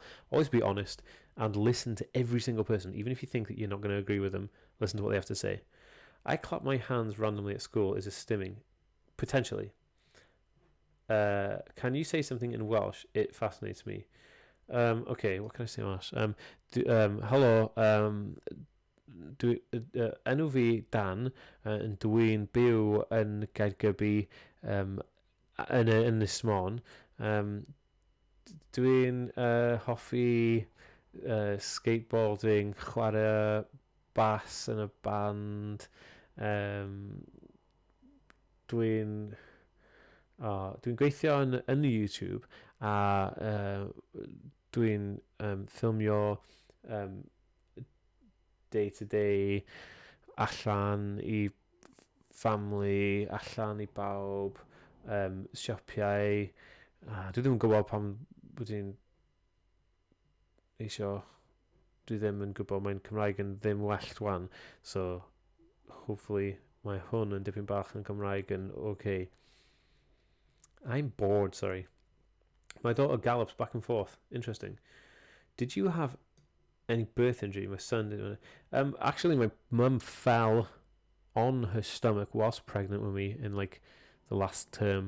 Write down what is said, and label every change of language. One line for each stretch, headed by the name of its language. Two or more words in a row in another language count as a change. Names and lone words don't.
English: Always be honest and listen to every single person. Even if you think that you're not going to agree with them, listen to what they have to say. I clap my hands randomly at school. Is a stimming? Potentially. Can you say something in Welsh? It fascinates me. Okay, what can I say else?
Welsh: Helo, enw fi Dan, yn dwi'n byw yn Gaergybi yn Ynys Môn. Dwi'n hoffi skateboarding, chwarae bass yn y band. Um, dwi'n dwi'n gweithio yn y YouTube a dwi'n ffilmio
English: day to day
Welsh: allan i family, allan i bawb, siapiau. Dwi ddim yn gwybod pam dwi'n eisiau, dwi ddim yn gwybod, mae'n Cymraeg yn ddim well rwan,
English: so hopefully
Welsh: mae hwn yn dipyn bach yn Cymraeg yn okay.
English: I'm bored, sorry. My daughter gallops back and forth. Interesting. Did you have any birth injury? My son did. Actually, my mum fell on her stomach whilst pregnant with me in like the last term.